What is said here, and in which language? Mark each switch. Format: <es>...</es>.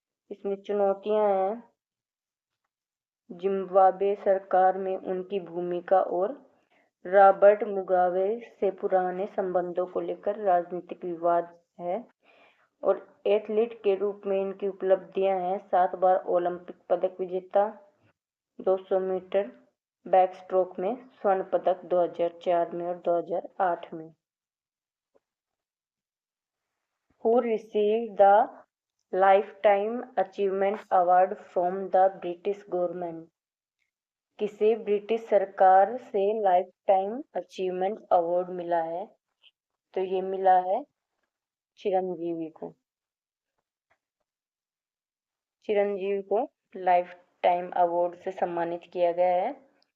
<hi>इसमें चुनौतियां हैं जिम्बाब्वे सरकार में उनकी भूमिका और रॉबर्ट मुगाबे से पुराने संबंधों को लेकर राजनीतिक विवाद है। और एथलीट के रूप में इनकी उपलब्धियां हैं 7 बार ओलंपिक पदक विजेता, 200 मीटर बैकस्ट्रोक में स्वर्ण पदक 2004 में और 2008 में।</hi> <en>Who received the Lifetime Achievement Award from the British Government?</en> <hi>किसे ब्रिटिश सरकार से लाइफ टाइम अचीवमेंट अवार्ड मिला है? तो ये मिला है चिरंजीवी को। चिरंजीवी को लाइफ टाइम अवार्ड से सम्मानित किया गया है।</hi>